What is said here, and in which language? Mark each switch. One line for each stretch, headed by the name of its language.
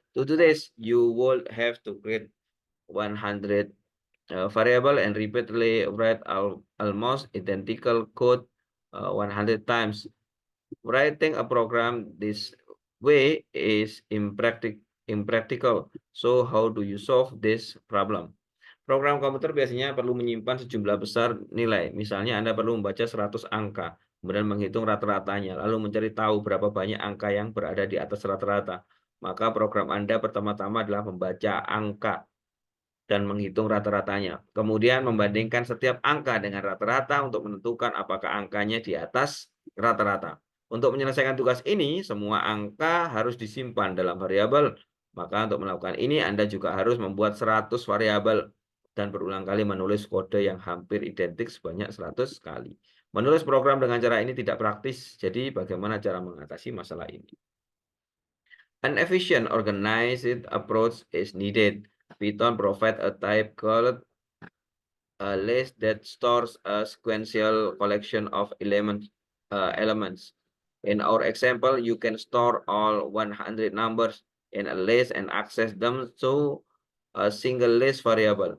English: To do this, you would have to create 100 variable and repeatedly write almost identical code 100 times. Writing a program this way is impractical. So how do you solve this problem?
Indonesian: Program komputer biasanya perlu menyimpan sejumlah besar nilai. Misalnya Anda perlu membaca 100 angka, kemudian menghitung rata-ratanya, lalu mencari tahu berapa banyak angka yang berada di atas rata-rata. Maka program Anda pertama-tama adalah membaca angka dan menghitung rata-ratanya. Kemudian membandingkan setiap angka dengan rata-rata untuk menentukan apakah angkanya di atas rata-rata. Untuk menyelesaikan tugas ini, semua angka harus disimpan dalam variabel. Maka untuk melakukan ini, Anda juga harus membuat 100 variabel dan berulang kali menulis kode yang hampir identik sebanyak 100 kali. Menulis program dengan cara ini tidak praktis, jadi bagaimana cara mengatasi masalah ini?
English: An efficient organized approach is needed. Python provides a type called a list that stores a sequential collection of elements. In our example, you can store all 100 numbers in a list and access them to a single list variable.